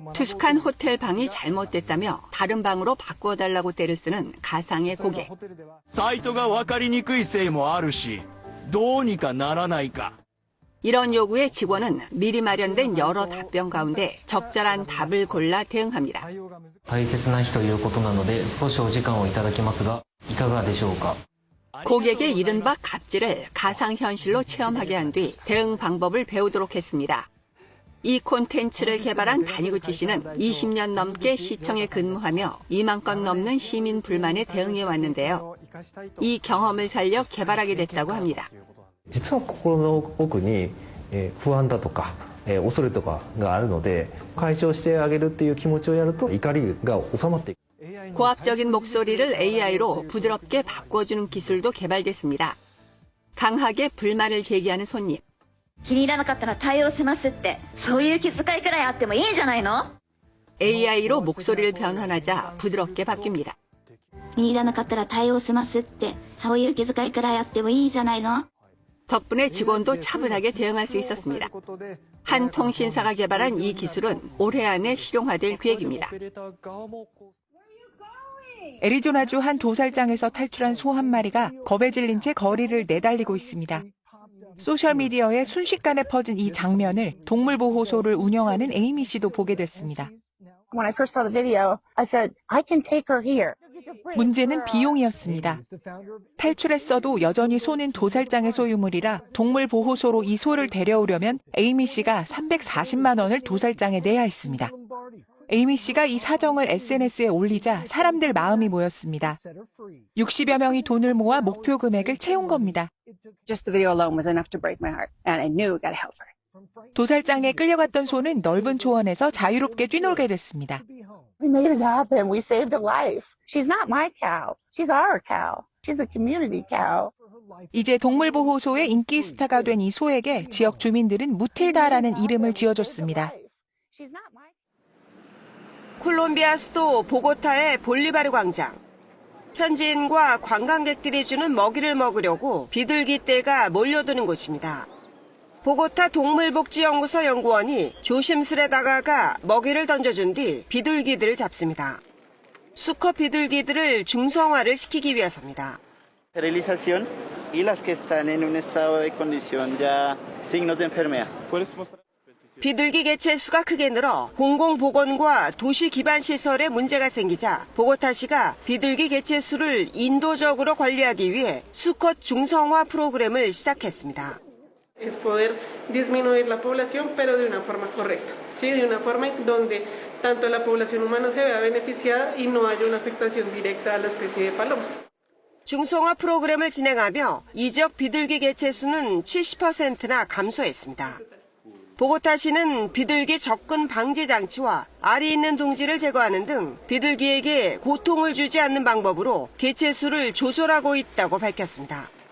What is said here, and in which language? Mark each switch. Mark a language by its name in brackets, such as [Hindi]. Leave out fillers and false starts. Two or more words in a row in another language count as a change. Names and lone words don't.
[Korean] 투숙한 호텔 방이 잘못됐다며 다른 방으로 바꿔달라고 떼를 쓰는 가상의 고객. [Japanese] サイトが分かりにくいせいもあるし、どうにかならないか。 [Korean] 이런 요구에 직원은 미리 마련된 여러 답변 가운데 적절한 답을 골라 대응합니다. [Japanese] 大切な日ということなので少しお時間をいただきますがいかがでしょうか. [Korean] 고객의 이른바 갑질을 가상현실로 체험하게 한 뒤 대응 방법을 배우도록 했습니다. 이 콘텐츠를 개발한 다니구치 씨는 20년 넘게 시청에 근무하며 2만 건 넘는 시민 불만에 대응해 왔는데요. 이 경험을 살려 개발하게 됐다고 합니다. [Japanese] 実は心の奥に不安だとか恐れとかがあるので解消してあげるっていう気持ちをやると怒りが収まっていく. [Korean] 고압적인 목소리를 AI로 부드럽게 바꿔주는 기술도 개발됐습니다. 강하게 불만을 제기하는 손님. [Japanese] 気に入らなかったら対応しますって、そういう気遣いくらいあってもいいんじゃないの? [Korean] AI로 목소리를 변환하자 부드럽게 바뀝니다. [Japanese] 気に入らなかったら対応しますって、そういう気遣いくらいあってもいいんじゃないの? [Korean] 덕분에 직원도 차분하게 대응할 수 있었습니다. 한 통신사가 개발한 이 기술은 올해 안에 실용화될 계획입니다. 애리조나주 한 도살장에서 탈출한 소 한 마리가 겁에 질린 채 거리를 내달리고 있습니다. 소셜미디어에 순식간에 퍼진 이 장면을 동물보호소를 운영하는 에이미 씨도 보게 됐습니다. [English] When I first saw the video, I said, I can take her here. [Korean] 문제는 비용이었습니다. 탈출했어도 여전히 소는 도살장의 소유물이라 동물보호소로 이 소를 데려오려면 에이미 씨가 340만 원을 도살장에 내야 했습니다. 에이미 씨가 이 사정을 SNS에 올리자 사람들 마음이 모였습니다. 60여 명이 돈을 모아 목표 금액을 채운 겁니다. [English] Just the video alone was enough to break my heart, and I knew I gotta help her. [Korean] 도살장에 끌려갔던 소는 넓은 초원에서 자유롭게 뛰놀게 됐습니다. [English] We made it happen. We saved a life. She's not my cow. She's our cow. She's the community cow. [Korean] 이제 동물보호소의 인기 스타가 된 이 소에게 지역 주민들은 무틸다라는 이름을 지어줬습니다. 콜롬비아 수도 보고타의 볼리바르 광장. 현지인과 관광객들이 주는 먹이를 먹으려고 비둘기 떼가 몰려드는 곳입니다. 보고타 동물복지연구소 연구원이 조심스레 다가가 먹이를 던져준 뒤 비둘기들을 잡습니다. 수컷 비둘기들을 중성화를 시키기 위해서입니다. [Spanish] Esterilización y las que están en un estado de condición ya signos de enfermedad. [Korean] 비둘기 개체 수가 크게 늘어 공공보건과 도시 기반 시설에 문제가 생기자 보고타시가 비둘기 개체 수를 인도적으로 관리하기 위해 수컷 중성화 프로그램을 시작했습니다. [Spanish] Es poder disminuir la población, pero de una forma correcta, ¿sí? De una forma donde tanto la población humana se vea beneficiada y no haya una afectación directa a la especie de paloma. [Korean] 중성화 프로그램을 진행하며 이 지역 비둘기 개체 수는 70%나 감소했습니다. 보고타시는 비둘기 접근 방지 장치와 알이 있는 둥지를 제거하는 등 비둘기에게 고통을 주지 않는 방법으로 개체 수를 조절하고 있다고 밝혔습니다.